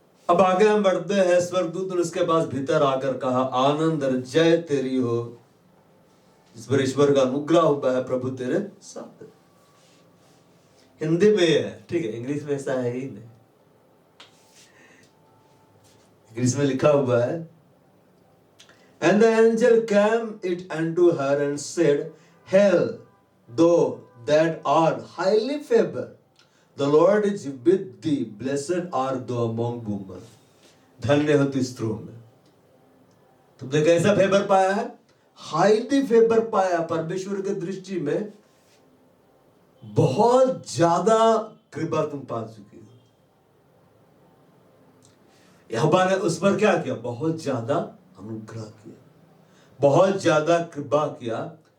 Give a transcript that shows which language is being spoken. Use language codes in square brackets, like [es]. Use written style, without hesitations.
[hi] अब आगे हम बढ़ते हैं। स्वर्गदूत ने उसके पास भीतर आकर कहा, आनंद और जय तेरी हो, जिस पर ईश्वर का अनुग्रह हुआ है, प्रभु तेरे साथ। हिंदी में है, ठीक है, इंग्लिश में ऐसा है ही नहीं। इंग्लिश में लिखा हुआ है, [en] and the angel came it unto her and said, Hail, thou that art highly favored, the Lord is with thee, blessed art thou among women. [hi] धन्य हो तू स्त्रियों में। तुमने कैसा फेवर पाया है? हाईली फेवर पाया। परमेश्वर की दृष्टि में बहुत ज्यादा कृपा तुम पा चुकी हो। यहोवा ने उस पर क्या किया? बहुत ज्यादा अनुग्रह किया, बहुत ज्यादा कृपा किया।